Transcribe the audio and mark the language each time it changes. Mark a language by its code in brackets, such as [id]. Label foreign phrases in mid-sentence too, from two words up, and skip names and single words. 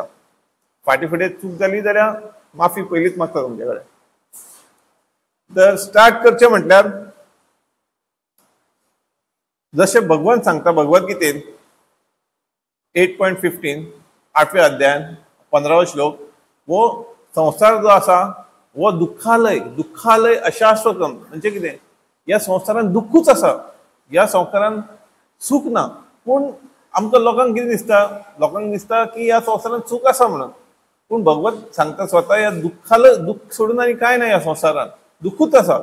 [kok] फाटीं फुडें चूक जाली जाल्यार माफी पयलींच मागता तुमचे कडेन। तर स्टार्ट करचें म्हटल्यार जशें भगवंत सांगता भगवद्गीतेन 8.15 8व्या अध्यायान 15वो श्लोक, वो संसार जो आसा वो [sa] दुःखालय अशाश्वतम, [kok] म्हणजे कितें, ह्या संवसारान दुःखूच आसा, ह्या संवसारान सूख ना। पूण आमकां लोकांक कितें दिसता, लोकांक दिसता की ह्या संवसारान सूख आसा म्हणून, पूण भगवंत सांगता स्वता ह्या दुःख सोडून आनी कांय ना, ह्या संवसारान दुःखूच आसा।